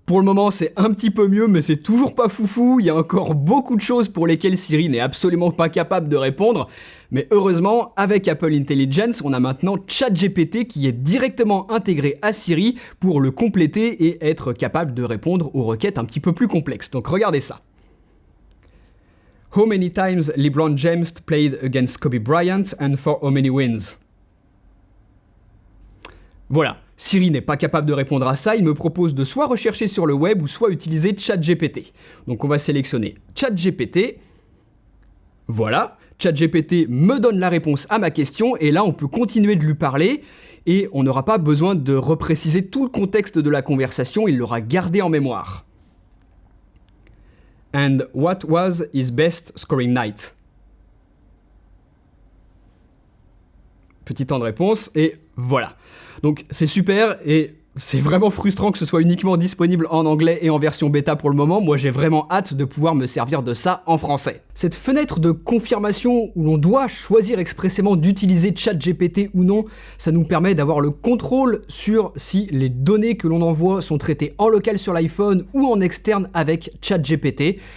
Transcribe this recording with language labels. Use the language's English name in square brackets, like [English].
[French] Pour le moment, c'est un petit peu mieux, mais c'est toujours pas foufou. Il y a encore beaucoup de choses pour lesquelles Siri n'est absolument pas capable de répondre. Mais heureusement, avec Apple Intelligence, on a maintenant ChatGPT qui est directement intégré à Siri pour le compléter et être capable de répondre aux requêtes un petit peu plus complexes. Donc regardez ça. [English] How many times LeBron James played against Kobe Bryant and for how many wins? [French] Voilà, Siri n'est pas capable de répondre à ça, il me propose de soit rechercher sur le web ou soit utiliser ChatGPT. Donc on va sélectionner ChatGPT. Voilà, ChatGPT me donne la réponse à ma question et là on peut continuer de lui parler et on n'aura pas besoin de repréciser tout le contexte de la conversation, il l'aura gardé en mémoire. [English] And what was his best scoring night? [French] Petit temps de réponse, et voilà. Donc c'est super, et c'est vraiment frustrant que ce soit uniquement disponible en anglais et en version bêta pour le moment. Moi, j'ai vraiment hâte de pouvoir me servir de ça en français. Cette fenêtre de confirmation où l'on doit choisir expressément d'utiliser ChatGPT ou non, ça nous permet d'avoir le contrôle sur si les données que l'on envoie sont traitées en local sur l'iPhone ou en externe avec ChatGPT.